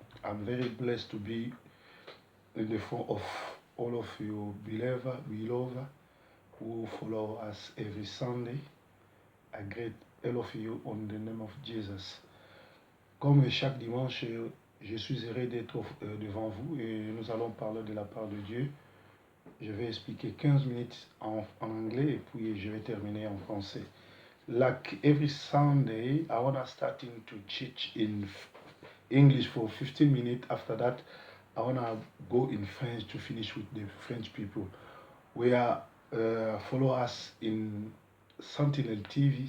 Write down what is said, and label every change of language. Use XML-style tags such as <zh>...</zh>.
<en>I'm very blessed to be in the front of all of you beloved who follow us every Sunday. I greet all of you on the name of Jesus.</en> <fr>Comme chaque dimanche, je suis heureux d'être devant vous et nous allons parler de la part de Dieu. Je vais expliquer 15 minutes en anglais et puis je vais terminer en français.</fr> <en>Like every Sunday, I want to starting to teach in English for 15 minutes. After that, I want to go in French to finish with the French people. We are follow us in Sentinel TV.</en>